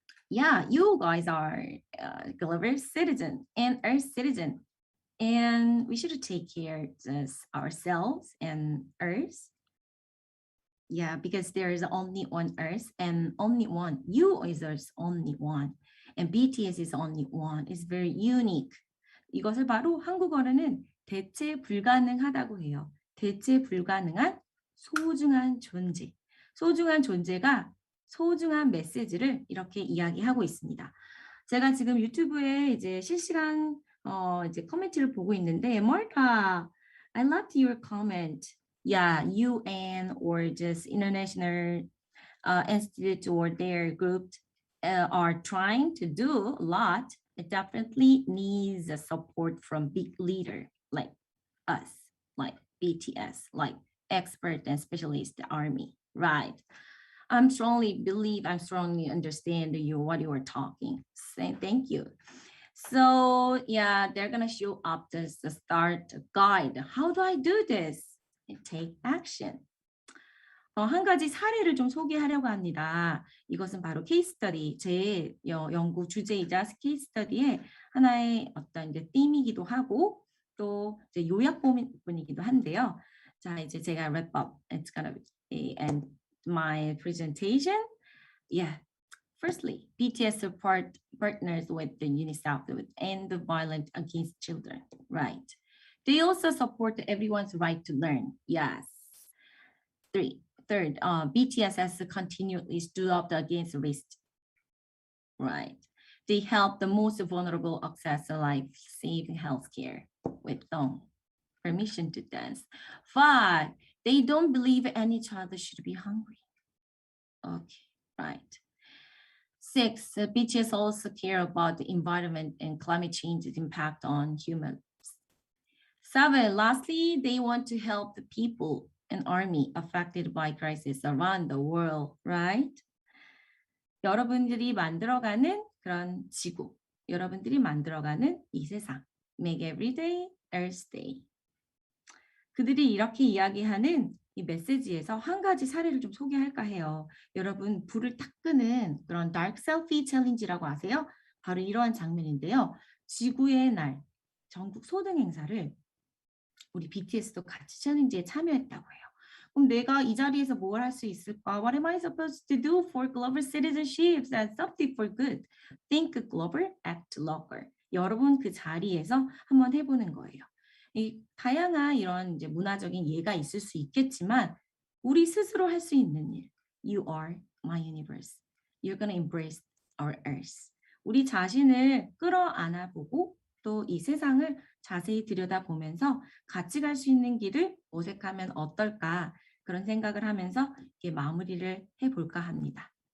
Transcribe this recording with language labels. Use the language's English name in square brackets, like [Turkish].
[English] Yeah, you guys are global citizen and Earth citizen, and we should take care of ourselves and Earth. Yeah, because there is only one Earth and only one. You is there's only one, and BTS is only one. It's very unique. [Korean] 이것을 바로 한국어로는 대체 불가능하다고 해요. 대체 불가능한 소중한 존재. 소중한 존재가 소중한 메시지를 이렇게 이야기하고 있습니다. 제가 지금 유튜브에 이제 실시간 이제 코멘트를 보고 있는데, Marta, [English] I loved your comment. Yeah, UN or just international institute or their group are trying to do a lot. It definitely needs a support from big leader like us, like BTS, like expert and specialist army, right? I strongly understand what you are talking. Thank you. So yeah, they're gonna show up this the start guide. How do I do this? Take action. [Korean] 한 가지 사례를 좀 소개하려고 합니다. 이것은 바로 케이스 스터디, 제 연구 주제이자 케이스 스터디의 하나의 어떤 이제 띠이기도 하고 또 이제 요약본이기도 한데요. 자, 이제 제가 [English] wrap up. It's gonna be end my presentation. Yeah. Firstly, BTS support partners with the UNICEF to end the violence against children, right? They also support everyone's right to learn. Yes. Third, BTS has continually stood up against risk, right? They help the most vulnerable access to life-saving healthcare with permission to dance. 5, they don't believe any child should be hungry. Okay, right. 6, BTS also care about the environment and climate change's impact on humans. 7, lastly, they want to help the people and army affected by crisis around the world, right? [Korean] 여러분들이 만들어가는 그런 지구, 여러분들이 만들어가는 이 세상. [English] Make every day Earth Day. [Korean] 그들이 이렇게 이야기하는 이 메시지에서 한 가지 사례를 좀 소개할까 해요. 여러분 불을 탁 끄는 그런 Dark Selfie Challenge라고 아세요? 바로 이러한 장면인데요. 지구의 날 전국 소등 행사를 우리 BTS도 같이 챌린지에 참여했다고 해요. 그럼 내가 이 자리에서 뭘 할 수 있을까? [English] What am I supposed to do for global citizenship and something for good? Think global, act local. [Korean] 여러분 그 자리에서 한번 해보는 거예요. 이 다양한 이런 이제 문화적인 예가 있을 수 있겠지만 우리 스스로 할 수 있는 일. [English] You are my universe. You're gonna embrace our earth. [Korean] 우리 자신을 끌어안아보고 또 이 세상을 자세히 들여다보면서 같이 갈 수 있는 길을 모색하면 어떨까 그런 생각을 하면서 이렇게 마무리를 해볼까 합니다.